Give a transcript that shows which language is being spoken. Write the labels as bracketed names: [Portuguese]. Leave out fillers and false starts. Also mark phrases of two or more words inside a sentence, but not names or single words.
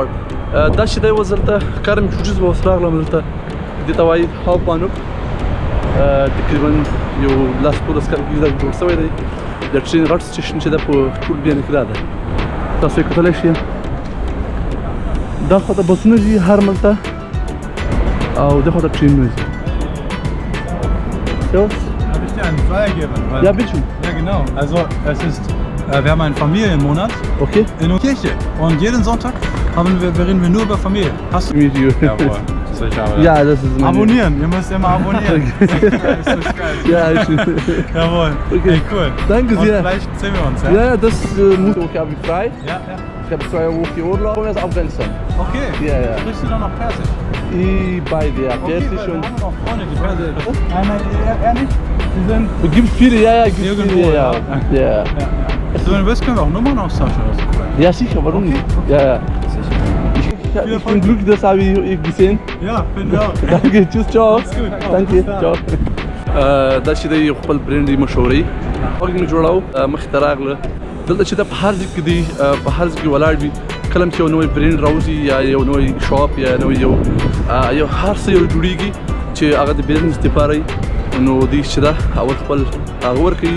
[Pashto] دا چې دی اوس دلته کارم چوچیز به اوس راغلم دلته، دې ته وایي هاوپانوک. تقریبا یو 10-12 کال کېږي دا جوړ شوی دی. د ټرین غټ سټیشن چې ده په ټول بیانه کې دا ده، تاسو یې کتلی شئ. دا خواته بسونه ځي هر ملک ته، او دې خواته ټرینونه ځي. [German] Darf ich dir einen Flyer geben? Weil, Ja, bitte. Ja, genau. Also, es ist, wir haben einen Familienmonat Okay. in der Kirche. Und jeden Sonntag reden wir nur über Familie. Hast du? [English] Meet you. [German] Jawohl. Sicher, aber Ja, das ist meine... abonnieren. Ihr müsst immer abonnieren. Das ist geil. Ja, ich... Jawohl. Okay. Ey, cool. Danke Und sehr. vielleicht sehen wir uns, ja? Ja, das muss ich. Okay, habe ich frei. Ja, ja. Ich habe 2 Wochen Urlaub. Und aus Afghanistan. Okay. Ja, ja. Sprichst du dann noch Persisch? Beide, ja. Okay, Persisch weil und... wir haben noch Freunde, die Persisch. Einmal ehrlich? Die sind... Gibt viele, ja, gibt Irgendwo, viele, ja. ja. Ja. Ja, ja. So, wenn du willst, können wir auch Nummern austauschen oder so. Ja, sicher, warum nicht? Ja, ja. Ich bin glücklich, das habe ich gesehen. Ja, finde ich auch. Danke, tschüss, ciao. Mach's gut. Danke, ciao. [Pashto] دا چې دی یو خپل برینډ دی مشهوري، غږ مې جوړاو مخې ته راغله. دلته چې دا په هر ځای کې دی، په هر ځای کې ولاړ وي، کله هم چې یو نوی برینډ راوځي یا یو نوی شاپ یا نوی یو هر څه یو جوړېږي چې هغه د بزنس دپاره وي، نو دوی چې ده اول خپل هغه ورکوي.